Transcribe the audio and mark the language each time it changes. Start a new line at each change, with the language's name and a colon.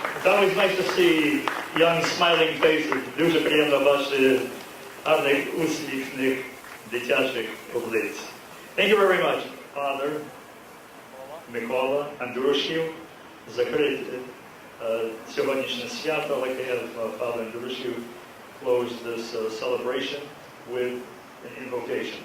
English: It's always nice to see young smiling faces.
Ukrainian: Дуже приємно бачити гарних, усміхних, дитячих облиць.
English: Thank you very much, Father Микола Андрушів,
Ukrainian: закрити сьогоднішнє свято.
English: Like to have Father Andrushev close this celebration with an invocation.